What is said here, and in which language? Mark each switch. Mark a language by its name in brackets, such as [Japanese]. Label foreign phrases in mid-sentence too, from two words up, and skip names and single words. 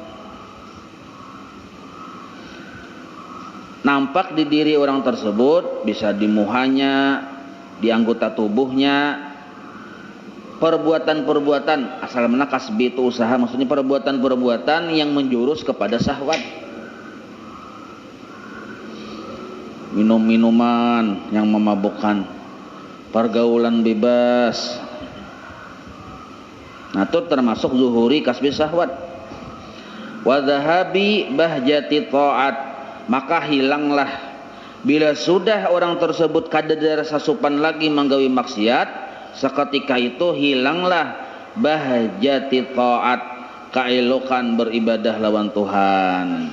[Indonesian] Nampak di diri orang tersebut, bisa di muhanya, di anggota tubuhnya, perbuatan-perbuatan, asal mana kasbi itu usaha, maksudnya perbuatan-perbuatan yang menjurus kepada syahwat. Minum-minuman yang memabukkan, pergaulan bebas. Nah itu termasuk [Arabic] zuhuri kasbi syahwat. Wa dhahabi bahjati ta'at, [Indonesian] maka hilanglah bila sudah orang tersebut kada rasa sopan lagi menggawi maksiat, seketika itu hilanglah [Arabic] bahjati ta'at, [Indonesian] keelokan beribadah lawan Tuhan.